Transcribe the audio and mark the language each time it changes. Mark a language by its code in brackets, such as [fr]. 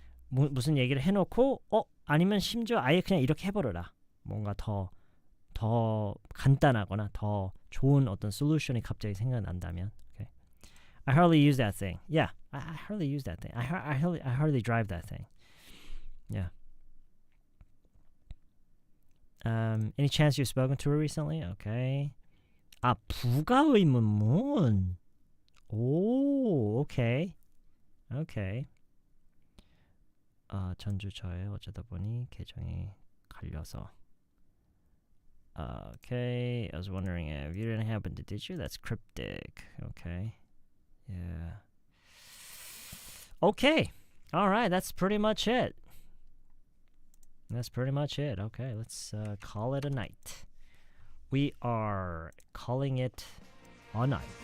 [ko] 무슨 얘기를 해놓고 아니면 심지어 아예 그냥 이렇게 해버려라. 뭔가 더 간단하거나 더 좋은 어떤 솔루션이 갑자기 생각난다면. [en] Okay. I hardly use that thing. Yeah, I hardly use that thing. I hardly drive that thing. Yeah. Any chance you've spoken to her recently? [ko] Okay. 부가의문문. [en] 오, okay. [ko] 전주 저에 어쩌다 보니 계정이 갈려서. [en] Okay. I was wondering if you didn't happen to, did you? That's cryptic. Okay. Yeah. Okay. All right. That's pretty much it. Okay, let's call it a night. We are calling it a night.